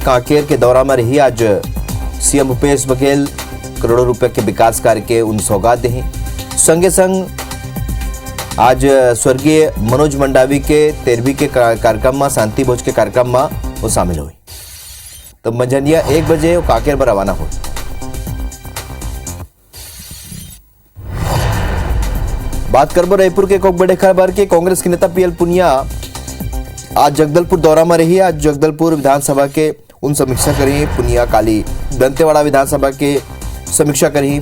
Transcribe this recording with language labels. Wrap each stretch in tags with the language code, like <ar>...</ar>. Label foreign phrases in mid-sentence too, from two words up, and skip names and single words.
<hne>कांकेर के दौरा में रही आज सीएम भूपेश बघेल करोड़ों रुपए के विकास कार्य के उन सौगात दे। संगे संग आज स्वर्गीय मनोज मंडावी के 13वीं के कार्यक्रम में, शांति भोज के कार्यक्रम में वो शामिल हुई। तो मंझनिया 1 बजे वो कांकेर पर रवाना हुई। बात करबो रायपुर के एक बड़े खबर के। कांग्रेस के नेता पीएल पुनिया आज जगदलपुर दौरा में रही। आज जगदलपुर विधानसभा के उन समीक्षा करी। पुनिया काली दंतेवाड़ा विधानसभा के समीक्षा करी।</hne>